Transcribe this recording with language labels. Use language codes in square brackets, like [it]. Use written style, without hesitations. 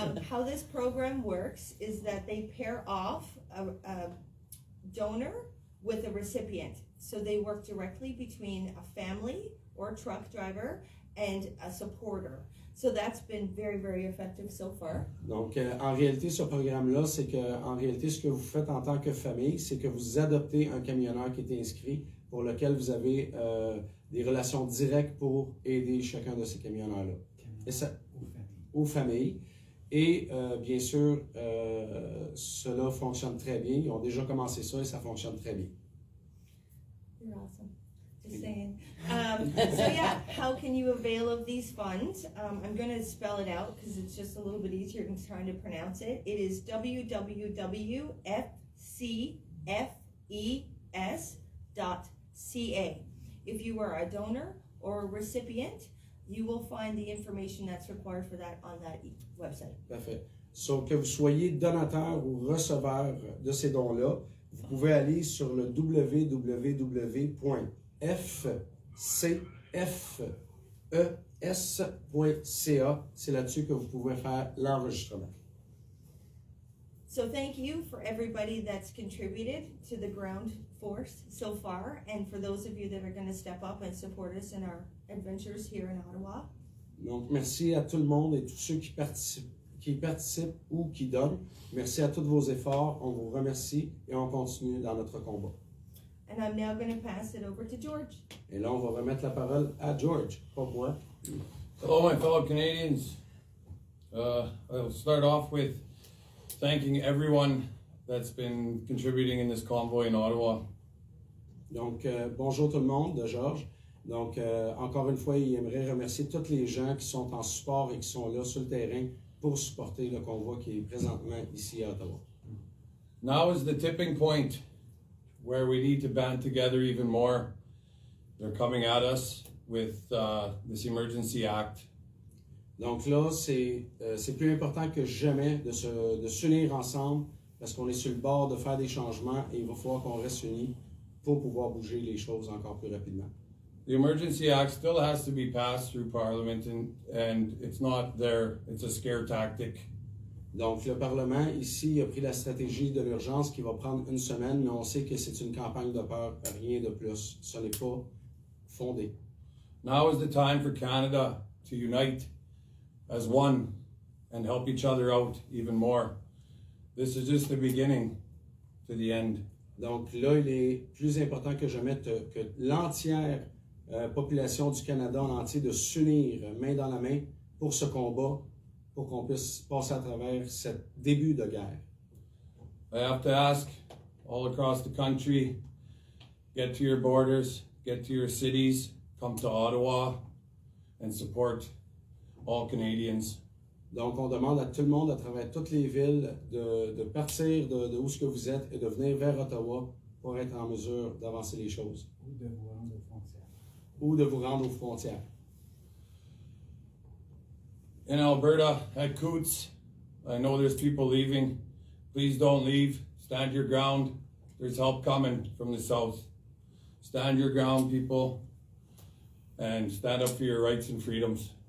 [en] How this program works is that they pair off a donor with a recipient. So they work directly between a family or a truck driver and a supporter. So that's been very, very effective so far. [fr] Donc, en réalité, ce programme-là, c'est que, en réalité, ce que vous faites en tant que famille, c'est que vous adoptez un camionneur qui est inscrit pour lequel vous avez des relations directes pour aider chacun de ces camionneurs-là. Et ça, aux familles. Et bien sûr, cela fonctionne très bien. Ils ont déjà commencé ça et ça fonctionne très bien. [en] You're awesome. Just saying. So yeah, how can you avail of these funds? I'm going to spell it out because it's just a little bit easier than trying to pronounce it. It is www.fces.ca. If you are a donor or a recipient, you will find the information that's required for that on that website. [fr] Parfait. So, que vous soyez donateur ou receveur de ces dons-là, vous pouvez aller sur le www.fcfes.ca. C'est là-dessus que vous pouvez faire l'enregistrement. [en] So thank you for everybody that's contributed to the ground force so far, and for those of you that are going to step up and support us in our adventures here in Ottawa. [fr] Donc, merci à tout le monde et tous ceux qui participent ou qui donnent. Merci à tous vos efforts. On vous remercie et on continue dans notre combat. [en] And I'm now going to pass it over to George. [fr] Et là, on va remettre la parole à George, pas moi. [en] Hello, my fellow Canadians. I'll start off with thanking everyone that's been contributing in this convoy in Ottawa. [fr] Donc, bonjour tout le monde, de Georges. Donc, encore une fois, il aimerait remercier tous les gens qui sont en support et qui sont là sur le terrain pour supporter le convoi qui est présentement ici à Ottawa. [en] Now is the tipping point where we need to band together even more. They're coming at us with this Emergency Act. [fr] Donc là, c'est plus important que jamais de s'unir ensemble parce qu'on est sur le bord de faire des changements et il va falloir qu'on reste unis pour pouvoir bouger les choses encore plus rapidement. [en] The Emergency Act still has to be passed through Parliament and it's not there, it's a scare tactic. [fr] Donc le Parlement ici a pris la stratégie de l'urgence qui va prendre une semaine, mais on sait que c'est une campagne de peur, rien de plus. Ce n'est pas fondé. [en] Now is the time for Canada to unite as one and help each other out even more. This is just the beginning to the end. [fr] Donc là, il est plus important que jamais que l'entière population du Canada en entier de s'unir main dans la main pour ce combat, pour qu'on puisse passer à travers ce début de guerre. I have to ask all across the country, get to your borders, get to your cities, come to Ottawa and support all Canadians. Donc, on demande à tout le monde à travers toutes les villes de partir de où ce que vous êtes et de venir vers Ottawa pour être en mesure d'avancer les choses. Ou de vous rendre aux frontières. [en] In Alberta, at Coots, I know there's people leaving. Please don't leave. Stand your ground. There's help coming from the south. Stand your ground, people, and stand up for your rights and freedoms.